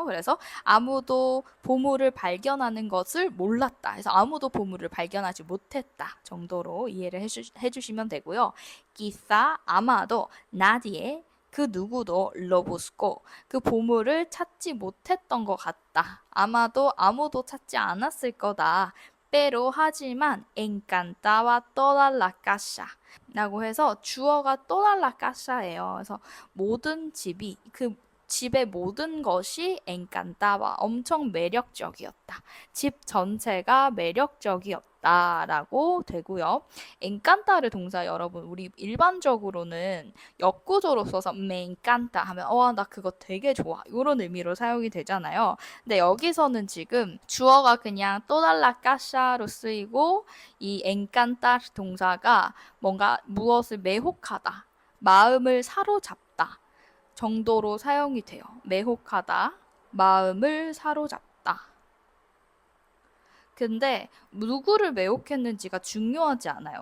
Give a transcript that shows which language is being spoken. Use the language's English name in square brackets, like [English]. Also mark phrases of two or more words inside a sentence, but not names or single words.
[Korean] 그래서 아무도 보물을 발견하는 것을 몰랐다. 해서 아무도 보물을 발견하지 못했다 정도로 이해를 해주시면 되고요. quizá 아마도 nadie 그 누구도 [Spanish] lo buscó [Korean] 그 보물을 찾지 못했던 것 같다. 아마도 아무도 찾지 않았을 거다. [Spanish] pero 하지만 encantaba toda la casa [Korean] 라고 해서 주어가 [Spanish] toda la casa예요. [Korean] 그래서 모든 집이 그 집의 모든 것이 encantaba 엄청 매력적이었다. 집 전체가 매력적이었다라고 되고요. encanta를 동사 여러분 우리 일반적으로는 역구조로 써서 [Spanish] me encanta [Korean] 하면 나 그거 되게 좋아 이런 의미로 사용이 되잖아요. 근데 여기서는 지금 주어가 그냥 [Spanish] toda la casa [Korean] 로 쓰이고 이 encantar 동사가 뭔가 무엇을 매혹하다, 마음을 사로잡다 정도로 사용이 돼요. 매혹하다, 마음을 사로잡다. 근데 누구를 매혹했는지가 중요하지 않아요.